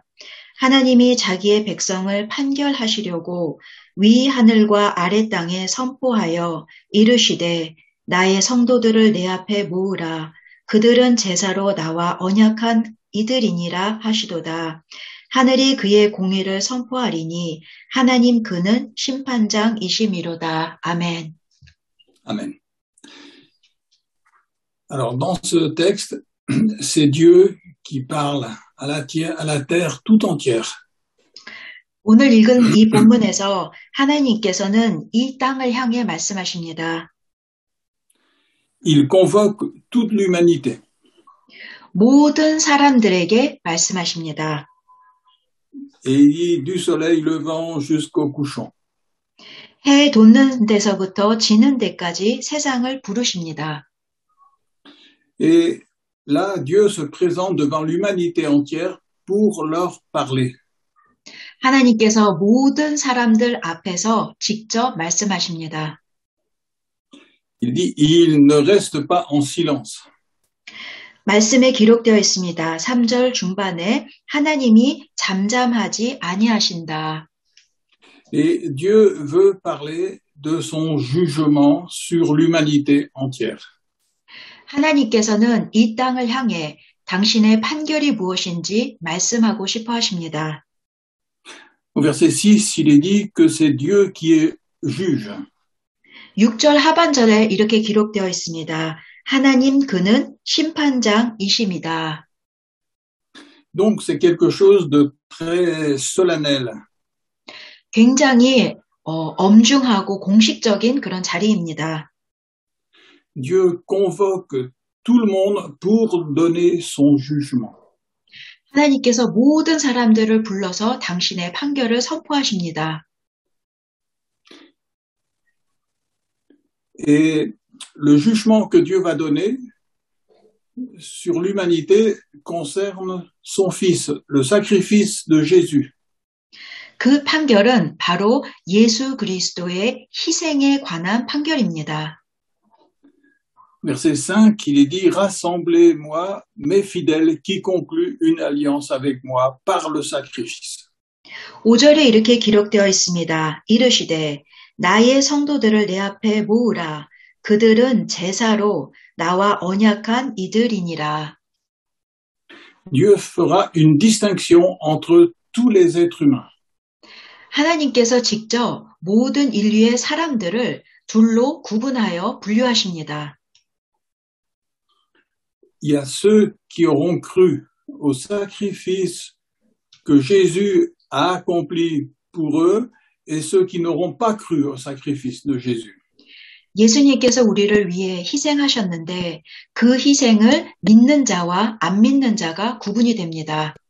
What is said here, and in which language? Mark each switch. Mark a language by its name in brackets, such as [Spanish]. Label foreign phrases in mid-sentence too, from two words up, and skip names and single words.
[Korean] 하나님이 자기의 백성을 판결하시려고 위 하늘과 아래 땅에 선포하여 이르시되 나의 성도들을 내 앞에 모으라. 그들은 제사로 나와 언약한 이들이니라 하시도다. 하늘이 그의 공의를 선포하리니 하나님 그는 심판장이심이로다. 아멘. [French] Amen. Alors, dans ce texte, c'est Dieu qui parle à la terre tout entière. [Korean] 오늘 읽은 이 본문에서 하나님께서는 이 땅을 향해 말씀하십니다. [French] Il convoque toute l'humanité. [Korean] 모든 사람들에게 말씀하십니다. [French] Et il dit du soleil levant jusqu'au couchant. [Korean] 해 돋는 데서부터 지는 데까지 세상을 부르십니다. [French] Et là, Dieu se présente devant l'humanité entière pour leur parler. [Korean] 하나님께서 모든 사람들 앞에서 직접 말씀하십니다. [French] Il dit, il ne reste pas en silence. [Korean] 말씀에 기록되어 있습니다. 3절 중반에 하나님이 잠잠하지 아니하신다. [French] Et Dieu veut parler de son jugement sur l'humanité entière. [Korean] 하나님께서는 이 땅을 향해 당신의 판결이 무엇인지 말씀하고 싶어 하십니다. [French] Au verset 6, il est dit que c'est Dieu qui est juge. [Korean] 6절 하반절에 이렇게 기록되어 있습니다. 하나님 그는 심판장이심이다. [French] Donc c'est quelque chose de très solennel. [Korean] 굉장히 엄중하고 공식적인 그런 자리입니다. [French] Dieu convoque tout le monde pour donner son jugement. [Korean] 하나님께서 모든 사람들을 불러서 당신의 판결을 선포하십니다. [French] Et le jugement que Dieu va donner sur l'humanité concerne son Fils, le sacrifice de Jésus. [Korean] 그 판결은 바로 예수 그리스도의 희생에 관한 판결입니다. [French] Verset 5, il est dit, rassemblez-moi, mes fidèles, qui concluent une alliance avec moi par le sacrifice. [Korean] 5절에 이렇게 기록되어 있습니다. 이르시되 나의 성도들을 내 앞에 모으라. 그들은 제사로 나와 언약한 이들이니라. [French] Dieu fera une distinction entre tous les êtres humains. [Korean] 하나님께서 직접 모든 인류의 사람들을 둘로 구분하여 분류하십니다. [French] il y a ceux qui auront cru au sacrifice que Jésus a accompli pour eux et ceux qui n'auront pas cru au sacrifice de Jésus. [Korean] 예수님께서 우리를 위해 희생하셨는데 그 희생을 믿는 자와 안 믿는 자가 구분이 됩니다.